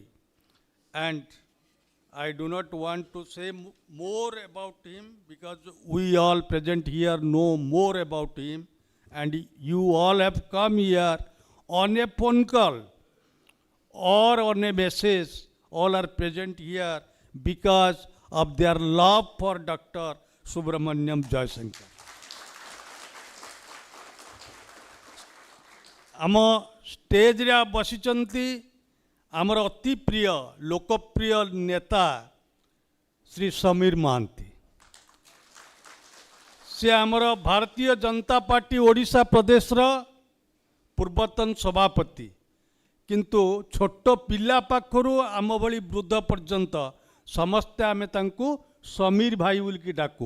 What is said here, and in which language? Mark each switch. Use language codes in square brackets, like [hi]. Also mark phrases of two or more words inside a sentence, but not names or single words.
[en] And I do not want to say more about him because we all present here know more about him and you all have come here on a phone call or on a message. All are present here because of their love for Dr. Subramaniam Jaishankar. [or] ଆମ ଷ୍ଟେଜ ରେ ବସିଛନ୍ତି ଆମର ଅତି ପ୍ରିୟ ଲୋକପ୍ରିୟ ନେତା ଶ୍ରୀ ସମୀର ମହାନ୍ତି। ସେ ଆମର ଭାରତୀୟ ଜନତା ପାର୍ଟି ଓଡ଼ିଶା ପ୍ରଦେଶ ର ପୂର୍ବତନ ସଭାପତି କିନ୍ତୁ ଛୋଟ ପିଲା ପାଖରୁ ଆମ ଭଳି ବୃଦ୍ଧ ପର୍ଯ୍ୟନ୍ତ ସମସ୍ତେ ଆମେ ତାଙ୍କୁ ସମୀର ଭାଇ ବୋଲିକି ଡାକୁ।